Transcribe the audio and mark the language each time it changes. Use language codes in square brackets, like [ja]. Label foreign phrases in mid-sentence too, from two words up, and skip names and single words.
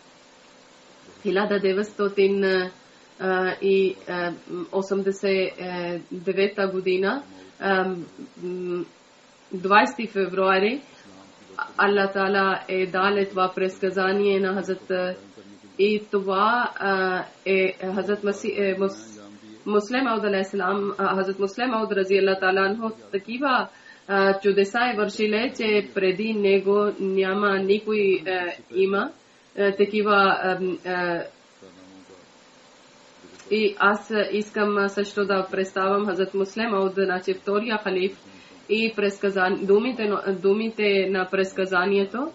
[bg] 1989 година, 20 февруари, Аллах Таала е дал това предсказание на Хазрат и това е Хазрат Муслим Мауд алейхиссалам, Хазрат Муслим Мауд [ar] رضي الله تعالى عنه [bg] такива чудеса е вършиле, че преди него няма никой има такива. И аз искам също да представям Хазрат Муслим Мауд, значи втория халиф, и думите на предсказанието.